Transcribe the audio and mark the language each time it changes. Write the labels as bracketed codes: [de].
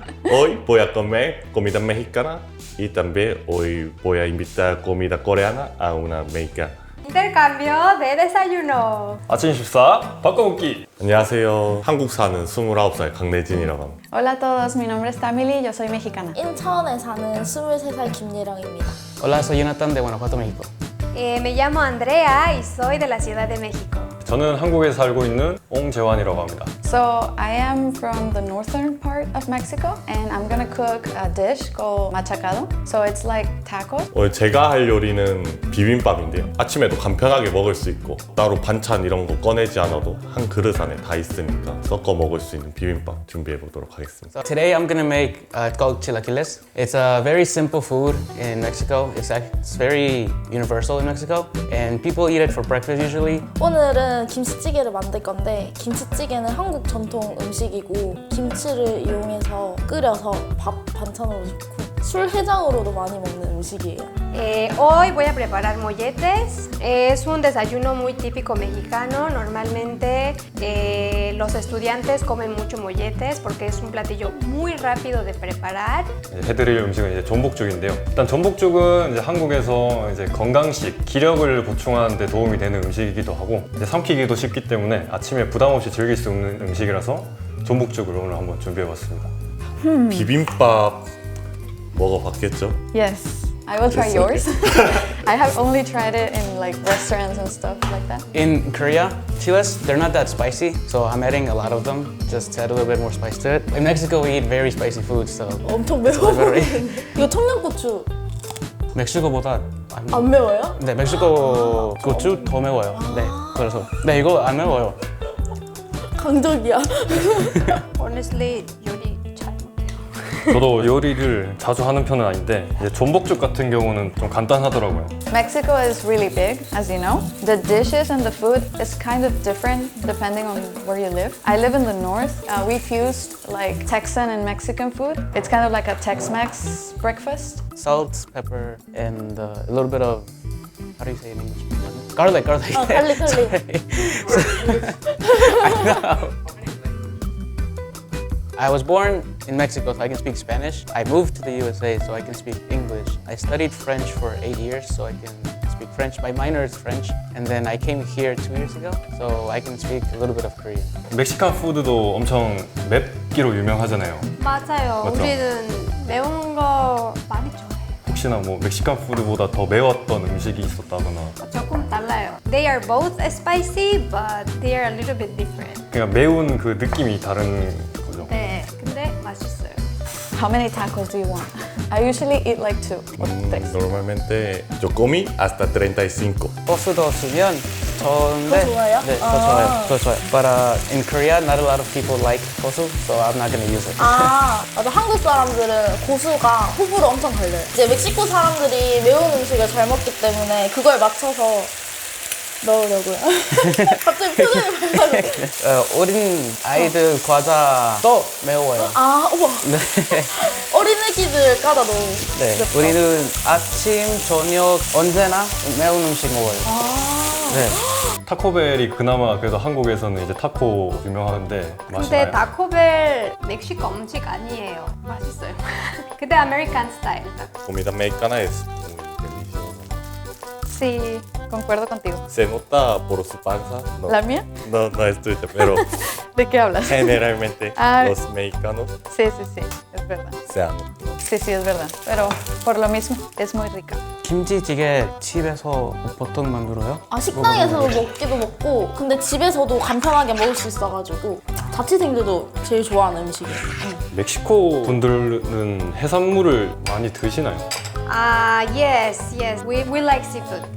[es] Hoy voy a comer comida mexicana y también hoy voy a invitar comida coreana a una mexicana. Intercambio de desayuno. [ko] 아침 식사 바꿔먹기. 안녕하세요. 한국 사는 29살 강내진이라고 합니다. [es] Hola a todos, mi nombre es Tamily, yo soy mexicana. [ko] 인천에 사는 23살 김예령입니다. [es] Hola, soy Jonathan de Guanajuato, México. Me llamo Andrea y soy de la Ciudad de México. [ko] 저는 한국에 살고 있는 옹재환이라고 합니다. [en] So I am from the northern part of Mexico and I'm gonna cook a dish called machacado. So it's like tacos. [ko] 오늘 제가 할 요리는 비빔밥인데요. 아침에도 간편하게 먹을 수 있고 따로 반찬 이런 거 꺼내지 않아도 한 그릇 안에 다 있으니까 섞어 먹을 수 있는 비빔밥 준비해 보도록 하겠습니다. [en] So today I'm gonna make it's called chilaquiles. It's a very simple food in Mexico. It's very universal in Mexico, and people eat it for breakfast usually. [ko] 오늘은 김치찌개를 만들 건데 김치찌개는 한국 전통 음식이고 김치를 이용해서 끓여서 밥 반찬으로 좋고 술 해장으로도 많이 먹는 음식이에요. [es] Hoy voy a preparar molletes. Es un desayuno muy típico mexicano. Normalmente los estudiantes comen mucho molletes porque es un platillo muy rápido de preparar. [ko] 해드릴 음식은 이제 전복죽인데요. 일단 전복죽은 이제 한국에서 이제 건강식, 기력을 보충하는 데 도움이 되는 음식이기도 하고 이제 삼키기도 쉽기 때문에 아침에 부담 없이 즐길 수 있는 음식이라서 전복죽을 오늘 한번 준비해봤습니다. 비빔밥 먹어봤겠죠? [en] Yes. I will try yours. I have only tried it in like restaurants and stuff like that. In Korea, chiles, they're not that spicy, so I'm adding a lot of them just to add a little bit more spice to it. In Mexico, we eat very spicy food, so [ko] 엄청 매워 보이는 이거 청양고추 멕시코보다 안 매워요? 네, 멕시코 고추 더 매워요. 네, 그래서 네, 이거 안 매워요. 강적이야. [en] Honestly, [ko] 요리 잘 못해요. 저도 요리를 자주 하는 편은 아닌데 이제 전복죽 같은 경우는 좀 간단하더라고요. [en] Mexico is really big, as you know. The dishes and the food is kind of different depending on where you live. I live in the north. We fused like Texan and Mexican food. It's kind of like a Tex-Mex breakfast. Salt, pepper, and a little bit of, how do you say it in English? Garlic. [ko] 갈릭. [en] I was born in Mexico, so I can speak Spanish. I moved to the USA, so I can speak English. I studied French for 8 years, so I can speak French. My minor is French, and then I came here 2 years ago, so I can speak a little bit of Korean. [ko] 멕시칸 푸드도 엄청 맵기로 유명하잖아요. 맞아요. 맞죠? 우리는 매운 거 많이 좋아해요. 혹시나 뭐 멕시칸 푸드보다 더 매웠던 음식이 있었다거나 조금 달라요. [en] They are both spicy, but they are a little bit different. [ko] 그냥 매운 그 느낌이 다른 거죠. 네, 근데 맛있어요. [en] How many tacos do you want? I usually eat like 2 or 3. [es] Normalmente yo comí hasta 35. [ko] 소스도 쓰면 좋은데. 더 좋아요? 네, 더 좋아요. [en] But in Korea, not a lot of people like 고수, so I'm not gonna use it. [ko] 맞아. 한국 사람들은 고수가 호불호 엄청 갈려요. 이제 멕시코 사람들이 매운 음식을 잘 먹기 때문에 그걸 맞춰서 넣으려고요. 갑자기 표정이 밝아져. 어린 아이들 과자도 매워요. 우와. 네. 어린애기들 까다 넣어. 네, 우리는 아침, 저녁 언제나 매운 음식 먹어요. 네. 타코벨이 그나마 그래도 한국에서는 이제 타코 유명한데 근데 맛있나요? 타코벨 멕시코 음식 아니에요. 맛있어요. 근데 아메리칸 스타일. [es] Comida mexicana es muy deliciosa. Sí, concuerdo contigo. Se nota por su panza. No, ¿La mía? no es tuya, pero ¿De qué hablas? generalmente Ah. los mexicanos Sí, es verdad. se aman. Sí, es verdad. Pero por lo mismo, es muy rica. [ko] 김치찌개 집에서 보통 만들어요? 식당에서 먹기도 먹고 근데 집에서도 간편하게 먹을 수 있어가지고 자취생들도 제일 좋아하는 음식이에요. 멕시코 분들은 해산물을 많이 드시나요? [en] Yes. We like seafood.